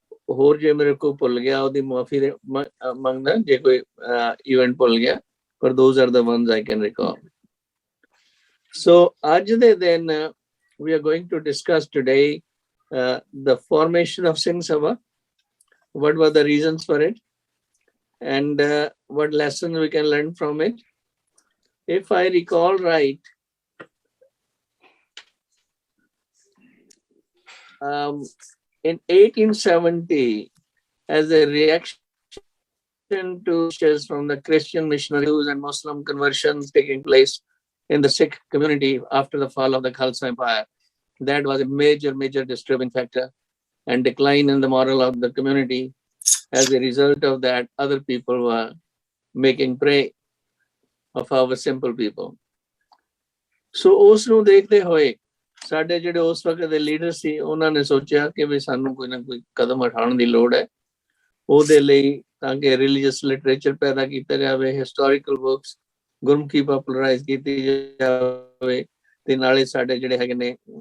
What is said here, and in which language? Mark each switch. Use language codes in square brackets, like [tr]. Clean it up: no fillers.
[pa] ਹੋਰ ਜੇ ਮੇਰੇ ਕੋਲ ਭੁੱਲ ਗਿਆ ਉਹਦੀ ਮੁਆਫੀ ਮੰਗਦਾ ਜੇ ਕੋਈ ਇਵੈਂਟ ਭੁੱਲ ਗਿਆ, ਪਰ those are the ones I can recall. [en] So ਅੱਜ ਦੇ ਦਿਨ we are going to discuss today the formation of Singh Sabha, what were the reasons for it, and what lessons we can learn from it. If I recall right, in 1870, as a reaction to from the Christian missionaries and Muslim conversions taking place in the Sikh community after the fall of the Khalsa Empire, that was a major disturbing factor and decline in the moral of the community. As a result of that, other people were making prey of our simple people. [pa] So ਉਸ ਨੂੰ ਦੇਖਦੇ ਹੋਏ ਸਾਡੇ ਜਿਹੜੇ ਉਸ ਵਕਤ ਦੇ leader ਸੀ, ਉਹਨਾਂ ਨੇ ਸੋਚਿਆ ਕਿ ਵੀ ਸਾਨੂੰ ਕੋਈ ਨਾ ਕੋਈ ਕਦਮ ਉਠਾਉਣ ਦੀ ਲੋੜ ਹੈ ਉਹਦੇ ਲਈ, ਤਾਂ ਕਿ ਰਿਲੀਜੀਅਸ ਲਿਟਰੇਚਰ ਪੈਦਾ ਕੀਤਾ ਜਾਵੇ, ਹਿਸਟੋਰੀਕਲ ਬੁੱਕਸ ਗੁਰਮੁਖੀ ਪੋਪੂਲਰਾਈਜ਼ ਕੀਤੀ ਜਾਵੇ, ਤੇ ਨਾਲੇ ਸਾਡੇ ਜਿਹੜੇ ਹੈਗੇ ਨੇ